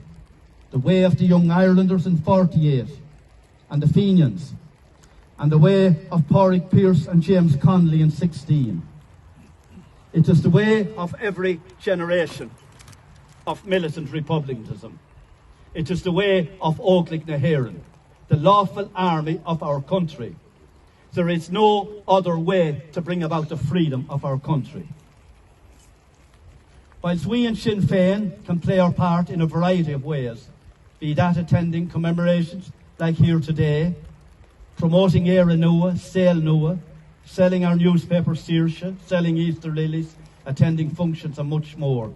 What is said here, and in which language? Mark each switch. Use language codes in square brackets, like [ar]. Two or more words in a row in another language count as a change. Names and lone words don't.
[en] The way of the Young Irelanders in 48, and the Fenians, and the way of Pádraig Pearse and James Connolly in 16. It is the way of every generation of militant republicanism. It is the way of Óglaigh na hÉireann, the lawful army of our country. There is no other way to bring about the freedom of our country. Whilst we in Sinn Féin can play our part in a variety of ways, be that attending commemorations like here today, promoting Éire Nua, Sale Nua, selling our newspaper Saoirse, selling Easter lilies, attending functions and much more.